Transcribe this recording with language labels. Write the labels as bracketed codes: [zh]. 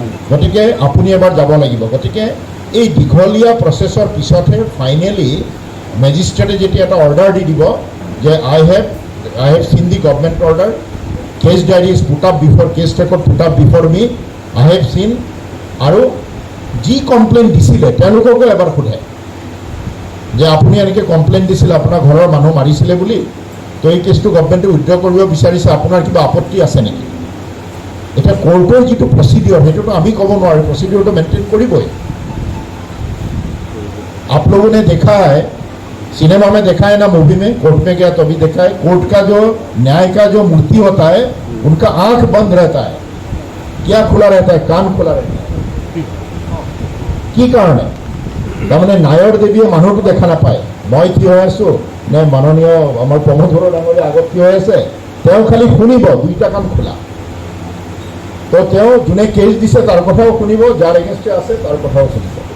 [as] গতিকে আপুনি এবাৰ যাব লাগিব। গতিকে এই দীঘলীয়া প্ৰচেছৰ পিছতহে ফাইনেলি মেজিষ্ট্ৰেটে যেতিয়া এটা অৰ্ডাৰ দি দিব যে [en] I have seen the government order, case diary is put up before, case record put up before me, I have seen, [as] আৰু যি কমপ্লেইন দিছিলে তেওঁলোককো এবাৰ সোধে যে আপুনি এনেকৈ কমপ্লেইন দিছিলে আপোনাৰ ঘৰৰ মানুহ মাৰিছিলে বুলি, তো এই কেছটো গভৰ্ণমেণ্টে উইথড্ৰ কৰিব বিচাৰিছে, আপোনাৰ কিবা আপত্তি আছে নেকি? এতিয়া কোৰ্টৰ যিটো প্ৰচিডিঅ'ৰ সেইটোতো আমি ক'ব নোৱাৰোঁ, প্ৰচিডিঅ'ৰটো মেইনটেইন কৰিবই। [hi] आप लोगों ने देखा है, सिनेमा में देखा है ना, मूवी में, कोर्ट में गया तो भी देखा है, कोर्ट का जो न्याय का जो मूर्ति होता है उनका आंख बंद रहता है, क्या खुला रहता है? कान खुला रहता है। [as] কি কাৰণে? তাৰমানে নায়ৰ দেৱীয়ে মানুহটো দেখা নাপায়, মই থিয় হৈ আছোঁ নে মাননীয় আমাৰ প্ৰমোদ বড়ো ডাঙৰীয়া আগত থিয় হৈ আছে, তেওঁ খালি শুনিব, দুইটা কাণ খোলা। তো তেওঁ যোনে কেছ দিছে তাৰ কথাও শুনিব, যাৰ এগেইনষ্টে আছে তাৰ কথাও শুনিব।